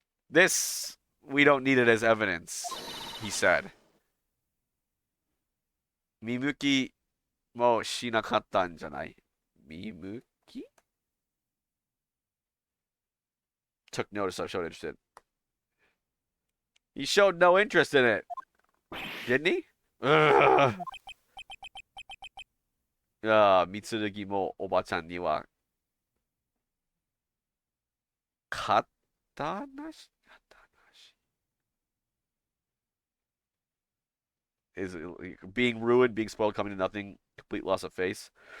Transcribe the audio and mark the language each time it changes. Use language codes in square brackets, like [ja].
[en] This, we don't need it as evidence, he said. [ja] 見向きもしなかったんじゃない? 見向き? [en] Took notice of, showed interest. He showed no interest in it. Didn't he? Ugh. [ja] 三剣もおばちゃんには肩なし [en] Is being ruined, being spoiled, coming to nothing, complete loss of face.